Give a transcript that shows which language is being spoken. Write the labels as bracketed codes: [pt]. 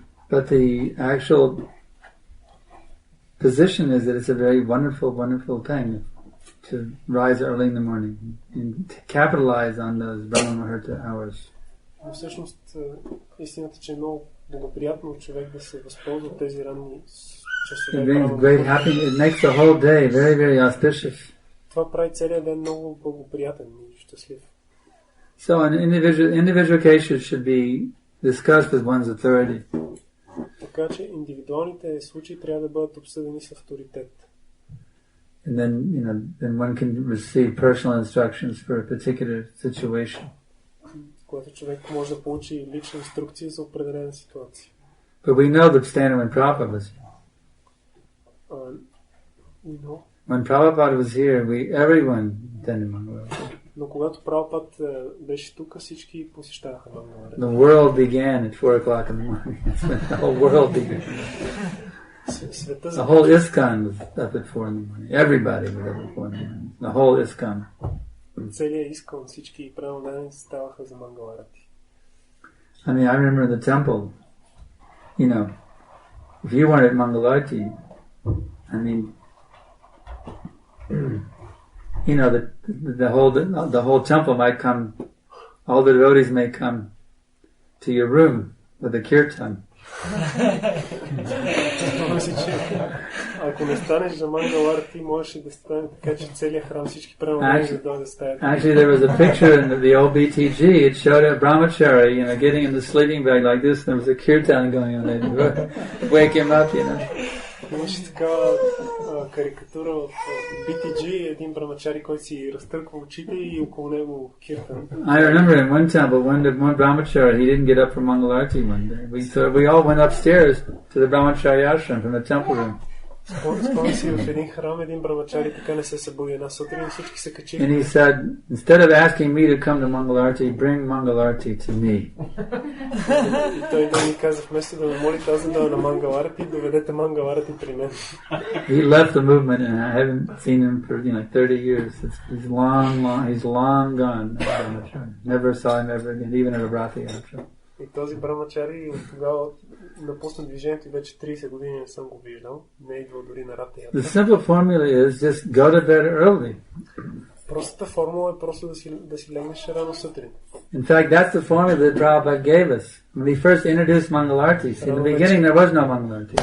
[en] But the actual position is that it's a very wonderful, wonderful thing to rise early in the morning and to capitalize on those Brahma Muhurta hours. [bg] Но всъщност истината, че е много благоприятно човек да се възползва от тези ранни часове. [en] It brings great happiness. It makes the whole day very, very auspicious. [bg] Това прави целият ден много благоприятен и щастлив. [en] So an individual cases should be discussed with one's authority. [bg] Така че индивидуалните случаи трябва да бъдат обсъдени с авторитет. [en] And then one can receive personal instructions for a particular situation. [bg] Когато човек може да получи лични инструкции за определена ситуация. [en] But we know that standing when Prabhupada was here. When Prabhupada was here, everyone attended Mangalarati. [bg] Но когато Прабхупад беше тук, всички посещаваха Мангаларати. [en] The world began at 4 o'clock in the morning. The whole world began. The whole ISKCON was up at 4 in the morning. Everybody was up at 4 in the morning. The whole ISKCON. [bg] Целият ISKCON, всички преданодани ставаха за Мангаларати. [en] I mean, I remember in the temple, if you weren't at Mangalarati, I mean, the whole temple might come, all the devotees may come to your room with a kirtan. [bg] Ако не станеш за Мангаларати, можеш и да стане така, че целият храм всички преданодани да дойдат да стават. [en] Actually, there was a picture in the old BTG. It showed a brahmachari, getting in the sleeping bag like this. There was a kirtan going on. They'd wake him up, [bg] Имаше такава карикатура от BTG, един брамачари, който си разтърква очите и около него киртан. [en] I remember in one temple, one brahmachari, he didn't get up for Mangalarati one day. We all went upstairs to the brahmachari ashram from the temple room. [bg] Спомням си в един храм, един брамачари така не се събуди една сутрин и всички се качиха. [en] And he said, instead of asking me to come to Mangalarati, bring Mangalarati to me. [bg] И той ми каза, вместо да ме молите аз да дойда на Мангаларати, доведете Мангаларати при мен. [en] He left the movement and I haven't seen him for 30 years. He's long gone. Never saw him ever again, even at a Bharati ashram. [bg] И този брамачари от тогава напусна движението и вече 30 години не съм го виждал. Не е идвал дори на Рата Ятра. [en] The simple formula is just go to bed early. [bg] Простата формула е просто да си легнеш рано сутрин. [en] In fact, that's the formula that Prabhupada gave us. When he first introduced Mangalarti, in the beginning there was no Mangalarti.